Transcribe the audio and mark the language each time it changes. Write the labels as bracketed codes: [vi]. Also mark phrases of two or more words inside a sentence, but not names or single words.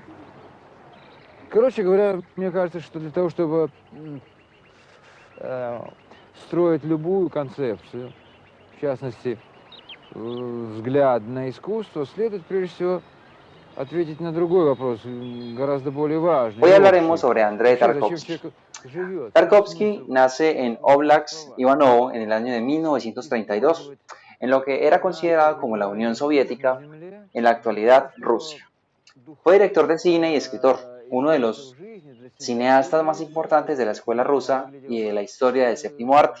[ru] Короче говоря, мне кажется, что для того, чтобы э, строить любую концепцию, в частности, взгляд на искусство, следует прежде всего ответить на другой вопрос, гораздо более важный [es] Hoy и hablaremos [ru] общий. [es] sobre Andrei [ru] Вообще, зачем [es] Tarkovsky. [ru] человек живет? В чем [es] Tarkovsky [ru] смысл [es] nace en Oblast, Ivanovo, en el año de 1932, en lo que era considerado como la Unión Soviética, en la actualidad Rusia. Fue director de cine y escritor, uno de los cineastas más importantes de la escuela rusa y de la historia del séptimo arte.